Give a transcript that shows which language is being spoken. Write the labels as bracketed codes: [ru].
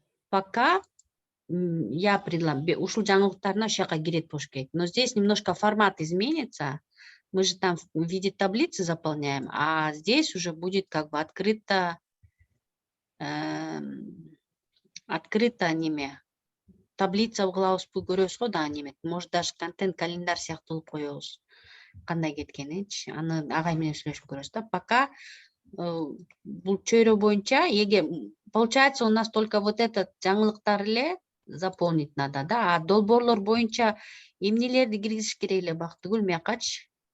[ru] Пока я предлагаю, [ky] ушул жаңылыктарына ошол жака кирет болуш керек. [ru] Но здесь немножко формат изменится. Мы же там в виде таблицы заполняем, а здесь уже будет как бы открыто неме. [ky] Таблица кылабызбы көрөбүз го дагы неме. [ru] Может даже [ky] контент календарь сыяктуу кылып коебуз. Кандай кеткенинчи, аны агай менен сүйлөшүп көрөбүз да. Пока бул чөйрө боюнча, [ru] получается, у нас только вот этот [ky] жаңылыктар эле [ru] заполнить надо, да, а [ky] долбоорлор боюнча эмнелерди киргизиш керек эле Бактыгүл, биякачы?